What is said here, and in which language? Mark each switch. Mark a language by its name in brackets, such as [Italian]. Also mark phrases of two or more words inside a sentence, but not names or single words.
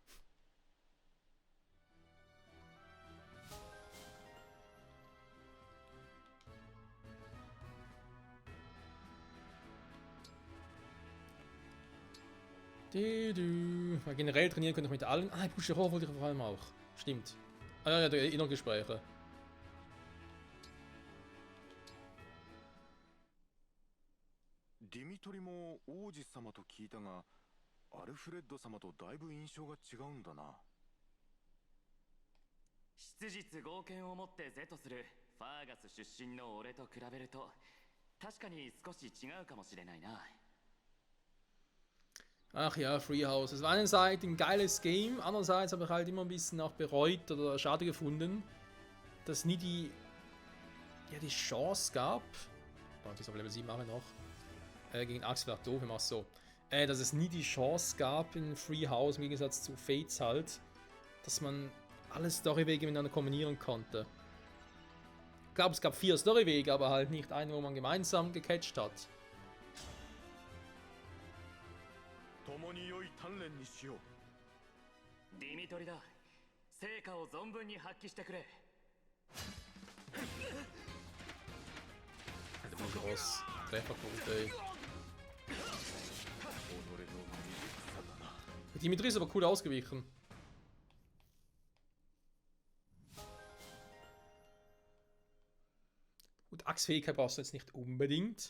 [German] Weil generell trainieren könnte ich mit allen. Ah, Pusher Rohr wollte ich vor allem auch. Stimmt. Ah ja, ja, Innergespräche. [Japanese] Dimitri も王子様と聞いたが、アルフレッド様とだいぶ印象が違うんだな。質実剛健を持って是とするファーガス出身の俺と比べると、確かに少し違うかもしれないな。 [German] Ach ja, Freehouse. Es war einerseits ein geiles Game, andererseits habe ich halt immer ein bisschen auch bereut oder schade gefunden, dass es nie die Chance gab. Oh, bis auf Level 7 mache ich noch. Gegen Axel war doof, ich mach's so. Dass es nie die Chance gab in Freehouse, im Gegensatz zu Fates halt, dass man alle Storywege miteinander kombinieren konnte. Ich glaube, es gab 4 Storywege, aber halt nicht einen, wo man gemeinsam gecatcht hat. [Japanese] 共に良い鍛錬にしよう。ディミトリだ。成果を存分に発揮してくれ。 [German] Alter, voll groß. Trefferquote, ey. Dimitri ist aber cool ausgewichen. Gut, Axtfähigkeit brauchst du jetzt nicht unbedingt.